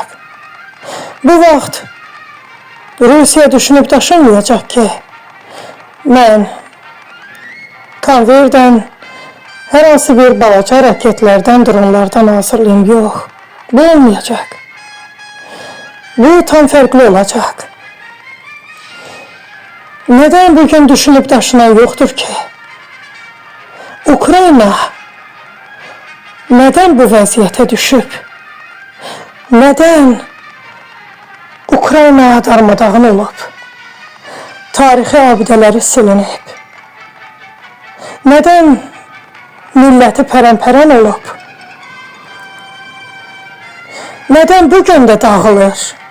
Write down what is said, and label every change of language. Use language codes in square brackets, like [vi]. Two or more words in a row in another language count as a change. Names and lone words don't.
[az] Bu vaxt Rusiya düşünüb daşınmayacaq ki, mən konveyerdən hər hansı bir balaca raketlərdən, dronlardan hazırlayım, yox. Bu olmayacaq. Bu tam fərqli olacaq. [tr] Neden bugün düşünüp daşınan yoktur ki? [az] Ukrayna neden bu vəziyyətə düşüb? Neden Ukrayna darmadağın olub? Tarixi abidələri silinib? Neden milləti pərən-pərən olub? Neden bugün də dağılır?